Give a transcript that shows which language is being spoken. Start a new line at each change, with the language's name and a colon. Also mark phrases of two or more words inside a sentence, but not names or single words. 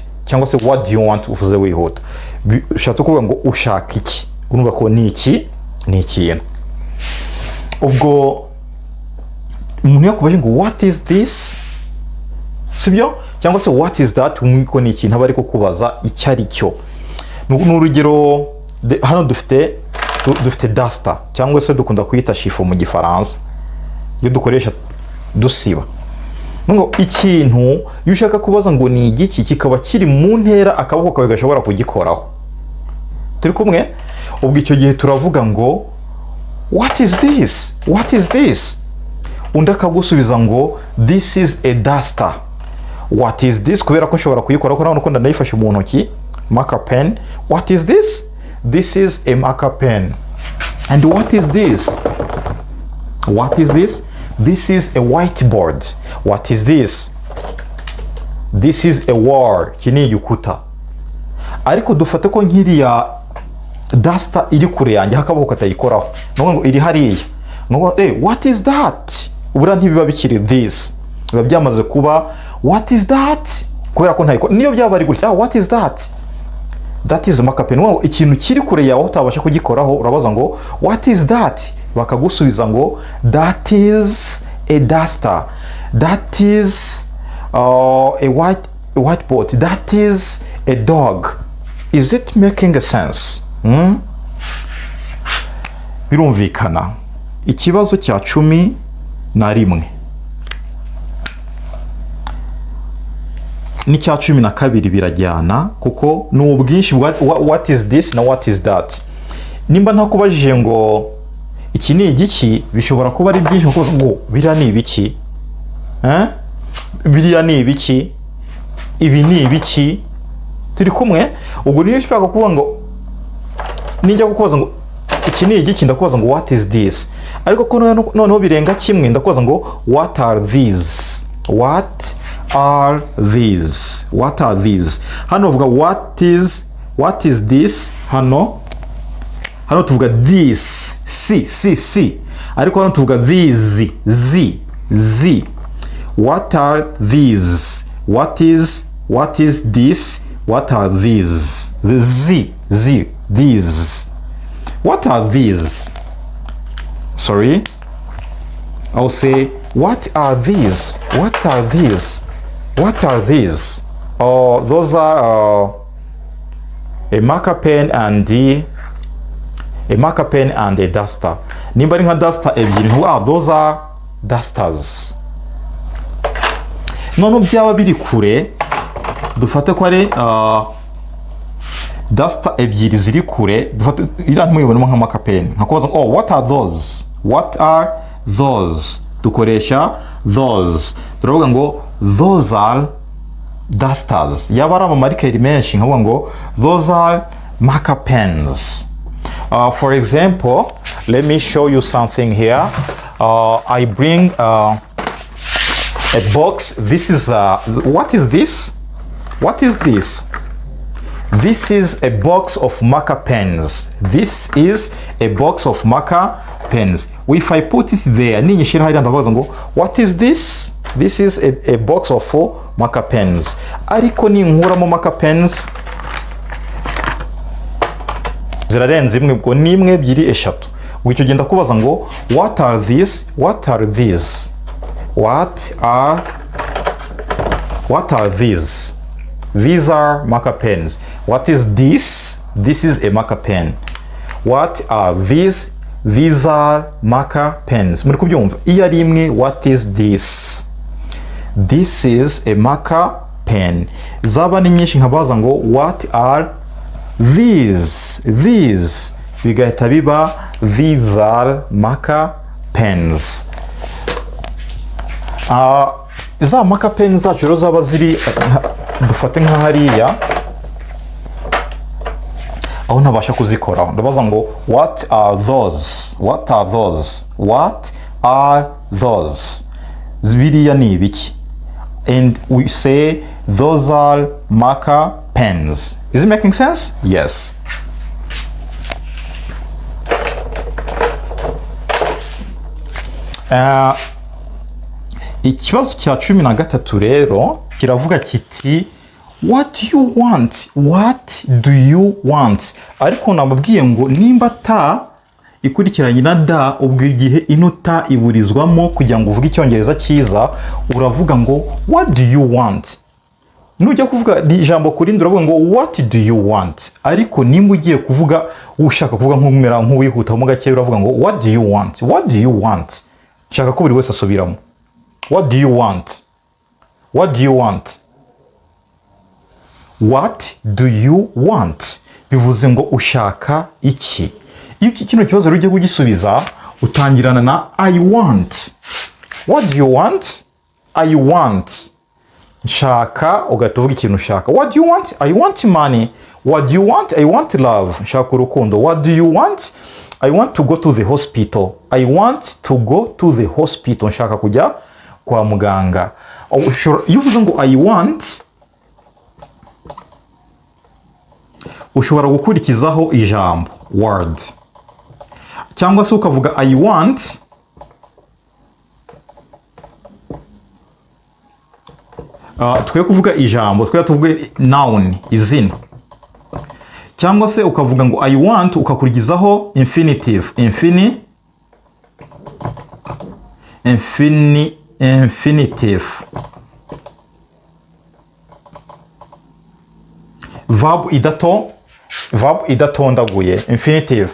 Kinyarwanda: Cyangwa se
English: what do you want
Kinyarwanda: uvuze wihuta. Ushatse kuvuga ngo ushaka iki. Urumva ko ni iki ni ikintu. Ubwo umuntu yakubaje ngo
English: what is this?
Kinyarwanda: Sibyo? Cyangwa se
English: what is that
Kinyarwanda: umwiko ni ikintu abari ko kubaza icyo ari cyo. N'urugero hano dufite duster cyangwa se dukunda kuyita chiffon mu Gifaransa. Iyo dukoresha dusiba. Ngo ikintu iyo ushaka kubaza ngo ni igiki kikaba kiri mu ntera akaboko kawe gashobora kugikoraho. Turi kumwe? Ubwo icyo gihe turavuga ngo
English: what is this? What is this?
Kinyarwanda: Undi akagusubiza ngo
English: this is a duster. What is this?
Kinyarwanda: Kubera ko nshobora kuyikora ko nabona ko ndayifashe mu ntoki.
English: Marker pen. What is this? This is a marker pen. And what is this? What is this? This is a whiteboard. What is this? This is a wall. Kini yukuta.
Kinyarwanda: ariko dufate ko nkiriya duster iri kure yanjye hakaboko katayikoraho, no ngo iri hariya, ngo
English: what is that,
Kinyarwanda: ubura ntibiba bikiri this, biba byamaze kuba
English: what is that,
Kinyarwanda: kubera ko ntayikora. Niyo byaba ari gutya
English: what is that, that is marker pen.
Kinyarwanda: Ngo ikintu kiri kure yawe utabasha kugikoraho urabaza ngo
English: what is that,
Kinyarwanda: bakagusubiza ngo
English: that is a duster, that is a whiteboard, that is a dog. Is it making a sense?
Kinyarwanda: Birumvikana. Ikibazo cya 11 n'icya 12 birajyana, kuko ni ubwinshi
English: what is this
Kinyarwanda: na
English: what is that.
Kinyarwanda: Nimba ntakubajije ngo iki ni igiki, bishobora kuba ari byinshi kuko ngo biriya ni ibiki, biriya ni ibiki, ibi ni ibiki, turi kumwe. Ubwo niyo ushaka kuvuga ngo nijya kukubaza ngo iki ni igiki, ndakubaza ngo
English: what is this,
Kinyarwanda: ariko ko noneho birenga kimwe ndakubaza ngo
English: what are these, what are these, what are these.
Kinyarwanda: Hano uvuga
English: what is this,
Kinyarwanda: hano tuvuga this, si, ariko hano tuvuga these, z.
English: What are these, what is this, what are these, the z, these. What are these? Sorry, I'll say what are these, what are these, what are these. Oh, those are a marker pen and a duster.
Kinyarwanda: Nimba ari nka duster ebyiri,
English: those are dusters.
Kinyarwanda: None byaba biri kure, dufate ko ari duster ebyiri ziri kure, dufate ira ntmuyibonemo nka
English: marker pen,
Kinyarwanda: nkakubaza
English: what are those, what are those,
Kinyarwanda: dukoresha those. Turavuga ngo
English: those are dusters.
Kinyarwanda: Yaba ari amamarikeri menshi nkavuga ngo
English: those are marker pens. For example, let me show you something here. I bring a box. This is what is this? What is this? This is a box of marker pens. This is a box of marker pens. If I put it there,
Kinyarwanda: ninyishira hariya ndabaza ngo
English: what is this? This is a box of 4 marker pens.
Kinyarwanda: Ariko ninkuramo
English: marker pens
Kinyarwanda: zirarenze imwe, ubwo ni imwe, ebyiri, eshatu. Icyo genda kubaza ngo
English: what are these, what are these, what are these. These are marker pens. What is this? This is a marker pen. What are these? These are marker pens.
Kinyarwanda: Muri kubyumva? Iyo ari imwe,
English: what is this? This is a marker pen.
Kinyarwanda: Zaba ni nyinshi nkabaza ngo
English: what are these? These
Kinyarwanda: bigahita biba
English: these are marker pens.
Kinyarwanda: Za
English: marker pens
Kinyarwanda: zacu rero zaba ziri dufate nka hariya aho ntabasha kuzikora, ndabaza ngo
English: what are those, what are those, what are those,
Kinyarwanda: zibiriya ni ibiki,
English: and we say those are marker pens. Is it making sense? Yes.
Kinyarwanda: Ikibazo cya 13 rero kiravuga kiti
English: what do you want, what do you want.
Kinyarwanda: Ariko namubwiye ngo nimba ta ikurikiranye na da, ubwo igihe inota iburizwamo kugira ngo uvuge icyongereza cyiza, uravuga ngo
English: what do you want.
Kinyarwanda: Nujya kuvuga ijambo kurindi uravuga ngo
English: what do you want.
Kinyarwanda: Ariko nimba ugiye kuvuga ushaka kuvuga nk'umera nk'uwihuta mu gake uravuga ngo
English: what do you want, what do you want.
Kinyarwanda: Shaka ko buri wese asubiramo.
English: What do you want? What do you want? What do you want?
Kinyarwanda: Bivuze ngo ushaka iki. Iyo kino kibazo rujye kugisubiza utangirana na
English: I want. What do you want? I want.
Kinyarwanda: Nshaka ugatuvuga ikintu ushaka.
English: What do you want? I want money. What do you want? I want love.
Kinyarwanda: Nshaka urukundo.
English: What do you want? I want to go to the hospital. I want to go to the hospital.
Kinyarwanda: Nshaka kujya kwa muganga. Iyo uvuze ngo
English: I want,
Kinyarwanda: ushobora gukurikizaho ijambo word, cyangwa se ukavuga
English: I want,
Kinyarwanda: twe kuvuga ijambo, twe tuvuge noun, izina, cyangwa se ukavuga ngo
English: I want
Kinyarwanda: ukakurikizaho infinitive, infinitive, verb idatondaguye, infinitive.